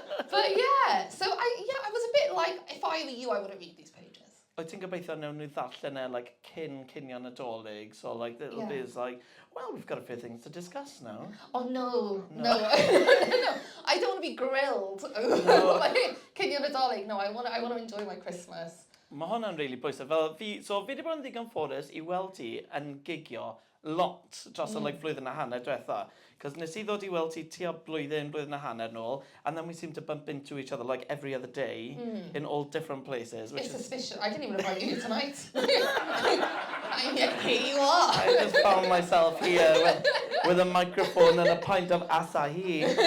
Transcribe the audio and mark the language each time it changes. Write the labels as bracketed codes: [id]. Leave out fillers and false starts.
[en] But yeah, so I was a bit like, if I were you, I wouldn't read these pages. [cy] Wyt ti'n gobeithio nawn nhw ddarllen e like cynio Nadolig, [en] so like little bits like, well, we've got a few things to discuss now. Oh no. No. I don't want to be grilled. No. Like, [cy] cynio Nadolig, [en] no, I want to enjoy my Christmas. [cy] Mae hwnna'n really bwysig. Fel fi wedi bod yn ddigon ffodus I weld ti yn gigio lot dros y flwyddyn a hanner diwetha. Cos nes I ddod I weld ti tua blwyddyn a hanner nôl, [en] and then we seem to bump into each other like every other day in all different places. Which it's suspicious. I didn't even invite you tonight. And yet here you are. I just found myself here with a microphone and a pint of asahi.